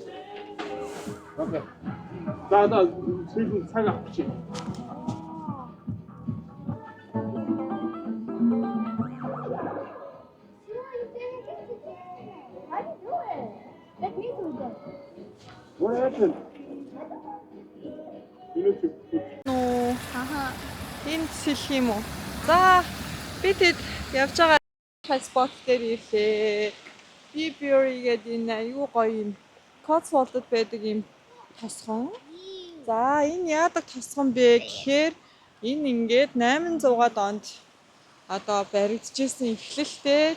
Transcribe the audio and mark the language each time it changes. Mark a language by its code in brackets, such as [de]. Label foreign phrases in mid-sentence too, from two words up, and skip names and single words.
[ko] 나 지금 차가 없지. [en] How do you do it? Let me do that. What happened? You need to put Нуу Haha. [mn] энд сэлэх юм уу? За би тэд явж байгаа спот дээр ирлээ. Би Bury гэдэг энэ аюу гоё юм. Cotswold-д байдаг юм тосгон. За энэ яадаг тосгон бэ гэхээр энэ ингээд 800-аад онд одоо баригдчихсэн эхлэлтэй.